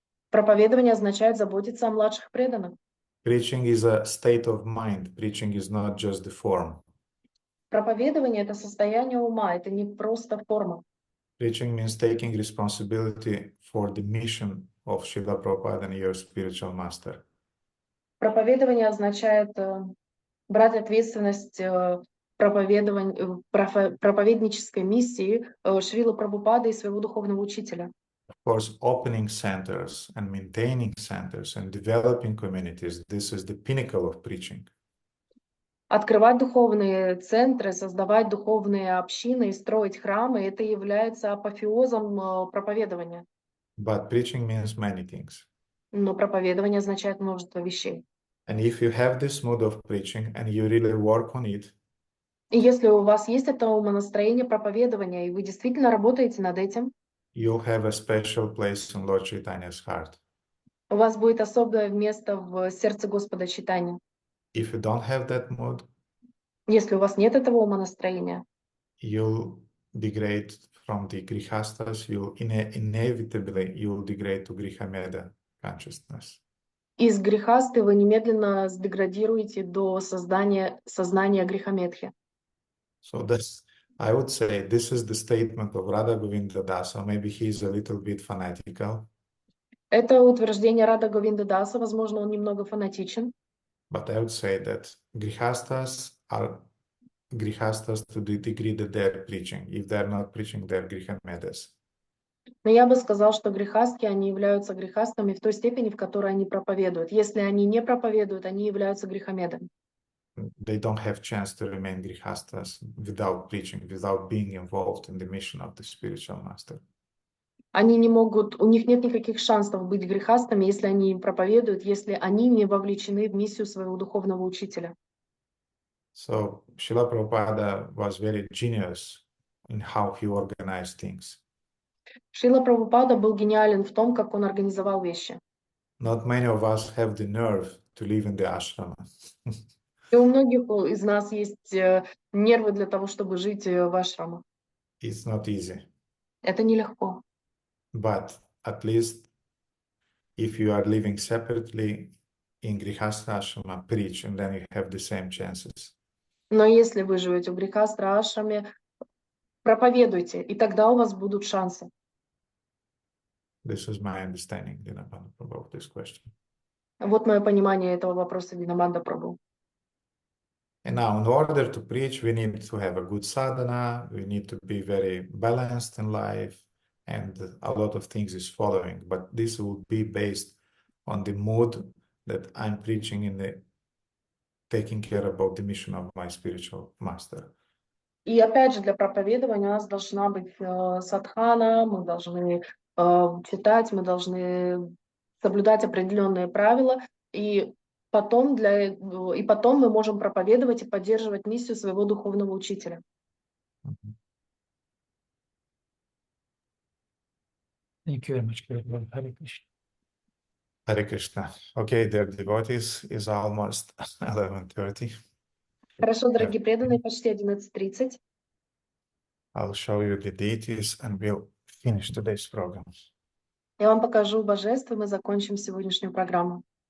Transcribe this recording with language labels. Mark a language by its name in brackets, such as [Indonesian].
[Russian] Проповедование означает заботиться о младших преданных. [English] Preaching is a state of mind. Preaching is not just the form. [Russian] Проповедование — это состояние ума, это не просто форма. [English] Preaching means taking responsibility for the mission of Srila Prabhupada and your spiritual master. [Russian] Проповедование означает брать ответственность проповеднической миссии Шрилы Прабхупады и своего духовного учителя. [English] Of course, opening centers and maintaining centers and developing communities, this is the pinnacle of preaching. [Russian] Открывать духовные центры, создавать духовные общины и строить храмы — это является апофеозом проповедования. [English] But preaching means many things. [Russian] Но проповедование означает множество вещей. [English] And if you have this mood of preaching and you really work on it, [Russian] И если у вас есть это умонастроение проповедования, и вы действительно работаете над этим, [English] you'll have a special place in Lord Chaitanya's heart. [Russian] у вас будет особое место в сердце Господа Чайтаньи. [English] If you don't have that mood, [Russian] Если у вас нет этого умонастроения, [English] you'll degrade from the grihastas, inevitably you'll degrade to grihameda consciousness. [Russian] из грехасты вы немедленно сдеградируете до сознания грехометхи. [English] So I would say this is the statement of Radha Govinda Dasa. Maybe he is a little bit fanatical. [Russian] Это утверждение Рада Говинда Даса, возможно, он немного фанатичен. [English] But I would say that grihastas are grihastas to the degree that they're preaching. If they're not preaching, they're grihamedas. [Russian] Но я бы сказал, что грехастки, они являются грехастами в той степени, в которой они проповедуют. Если они не проповедуют, они являются грехомедами. [English] They don't have chance to remain grihastas without preaching, without being involved in the mission of the spiritual master. [Russian] Они не могут, у них нет никаких шансов быть грехастами, если они проповедуют, если они не вовлечены в миссию своего духовного учителя. [English] So Srila Prabhupada was very genius in how he organized things. [Russian] Шрила Прабхупада был гениален в том, как он организовал вещи. [English] Not many of us have the nerve to live in the ashrama. [Russian] И у многих из нас есть нервы для того, чтобы жить в ашрамах. [English] It's not easy. [Russian] Это нелегко. [English] But at least if you are living separately in Grihastha ashrama, preach, and then you have the same chances. [Russian] Но если вы живете в грехастра ашраме, проповедуйте, и тогда у вас будут шансы. [English] This is my understanding, Dinabanda Prabhu, of this question. [Russian] Вот мое понимание этого вопроса, Динаманда Прабху. [English] And now, in order to preach, we need to have a good sadhana, we need to be very balanced in life, and a lot of things is following. But this will be based on the mood that I'm preaching in the taking care about the mission of my spiritual master. [Russian] И опять же, для проповедования у нас должна быть садхана, мы должны читать, мы должны соблюдать определенные правила, и потом мы можем проповедовать и поддерживать миссию своего духовного учителя. [English] Thank you very much, Guru. Hare Krishna. Hare Krishna. Okay, dear devotees, it's almost 11:30. [Russian] Хорошо, дорогие преданные, почти 11:30. [English] I'll show you the deities and we'll finish today's program. [Russian] Я вам покажу божеств, и мы закончим сегодняшнюю программу.